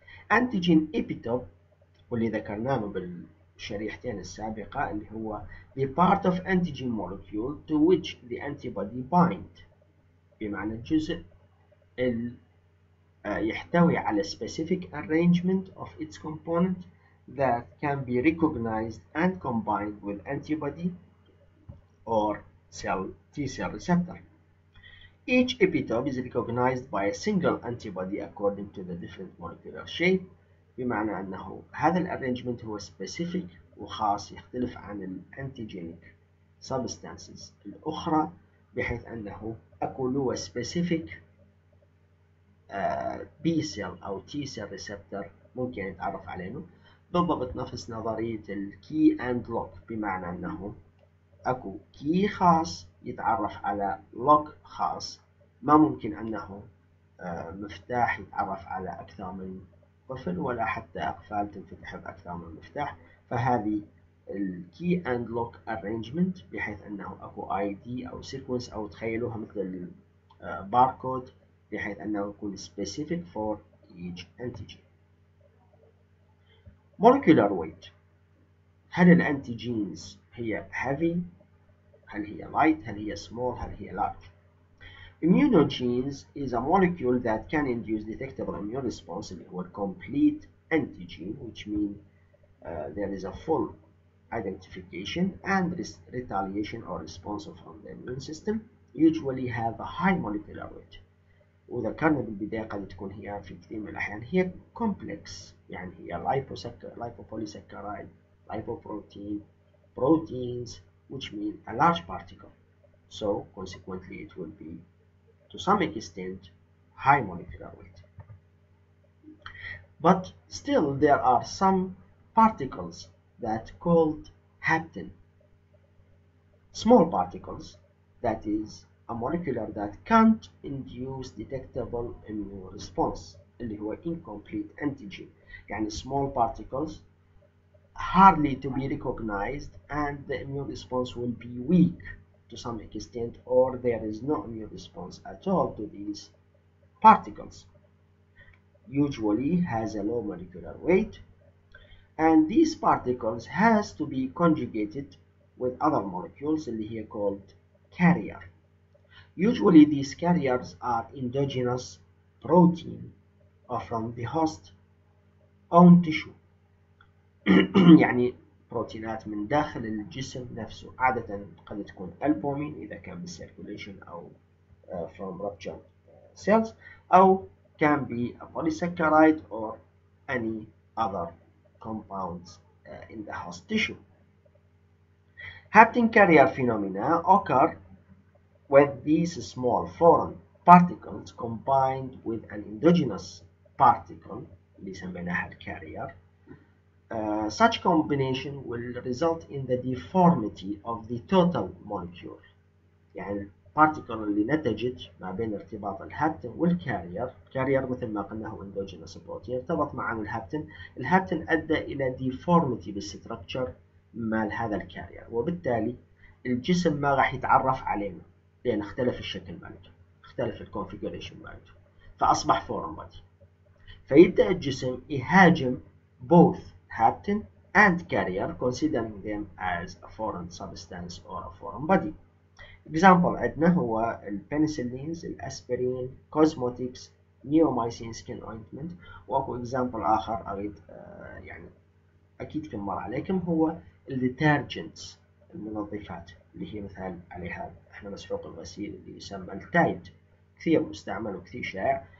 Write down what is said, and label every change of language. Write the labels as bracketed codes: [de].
[en] Antigen epitope [ar] واللي ذكرناه بالشريحتين السابقة اللي هو [en] the part of antigen molecule to which the antibody bind، [ar] بمعنى الجزء يحتوي على [en] specific arrangement of its component that can be recognized and combined with antibody or T-cell receptor. Each epitope is recognized by a single antibody according to the different molecular shape. [ar] بمعنى أنه هذا الارينجمنت هو specific وخاص يختلف عن الانتيجينيك substances الأخرى، بحيث أنه أكو له specific B cell أو T cell receptor ممكن يتعرف عليه، بالضبط نفس نظرية الكي أند لوك، بمعنى أنه أكو كي خاص يتعرف على لوك خاص. ما ممكن أنه مفتاح يتعرف على أكثر من قفل، ولا حتى أقفال تنفتح بأكثر من مفتاح. فهذه الكي أند لوك arrangement، بحيث أنه أكو ID أو sequence أو تخيلوها مثل الباركود، بحيث أنه يكون [en] specific for each antigen. molecular weight، [ar] هل الانتيجينز هي [en] heavy؟ هل هي light؟ هل هي small؟ هل هي large؟ Immunogenes is a molecule that can induce detectable immune response اللي هو complete antigen, which means there is a full identification and retaliation or response from the immune system, usually have a high molecular weight. [ar] وذكرنا بالبداية قد تكون هي في كثير من الأحيان هي complex، يعني هي lipopolysaccharide, lipoprotein, proteins, [en] which mean a large particle. So consequently it will be to some extent high molecular weight. But still there are some particles that called hapten, small particles, that is a molecular that can't induce detectable immune response [ar] اللي هو [en] incomplete antigen. يعني small particles hardly to be recognized and the immune response will be weak to some extent, or there is no immune response at all to these particles. Usually has a low molecular weight, and these particles has to be conjugated with other molecules اللي هي called carrier. Usually these carriers are endogenous protein or from the host own tissue. [ar] يعني بروتينات من داخل الجسم نفسه، عادة قد تكون البومين إذا كان بالسيركوليشن أو [en] from ruptured cells، [ar] أو [en] can be a polysaccharide or any other compounds in the host tissue. Hapten carrier phenomena occur when these small foreign particles combined with an endogenous particle [ar] اللي سميناها الcarrier. [en] Such combination will result in the deformity of the total molecule. [ar] يعني البارتيكل اللي نتجت ما بين ارتباط الهابتن والكارير، الكارير مثل ما قلنا هو اندوجينوس بروتين، ارتبط معه الهابتن أدى إلى ديفورميتي بالستركتشر مال هذا الكارير، وبالتالي الجسم ما راح يتعرف علينا لأن اختلف الشكل مالته، اختلف الكونفيجريشن مالته، فأصبح فورن بادي. فيبدأ الجسم يهاجم [en] both hapten and carrier, considering them as a foreign substance or a foreign body. [ar] example عندنا هو البنسلينز، الاسبرين، كوزموتكس، نيومايسين سكين اوينتمنت. واكو example اخر اريد يعني اكيد كم مر عليكم، هو الديترجنتس، المنظفات اللي هي مثال عليها احنا مسحوق الغسيل اللي يسمى التايد، كثير مستعمل وكثير شائع.